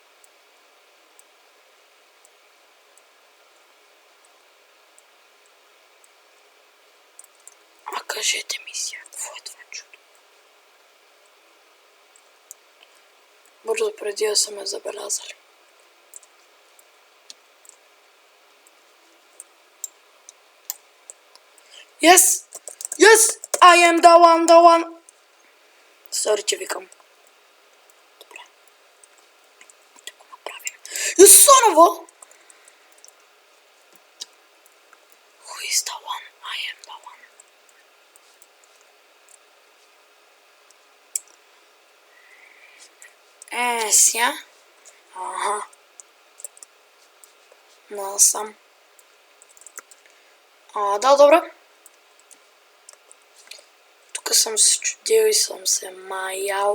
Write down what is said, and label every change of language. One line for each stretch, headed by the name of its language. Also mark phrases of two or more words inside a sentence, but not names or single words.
Bulgarian: А кажете ми сега, какво е това чудо? Бързо преди да са ме забелязали.
English: Yes! Yes! I am the one! Sorry,
Bulgarian: че викам. Добре. Да го направим.
English: You son of a... Who is the one? I am the one.
Bulgarian: Сега. Ага. Насам. Да, добре. Тук съм се чудил и съм се маял.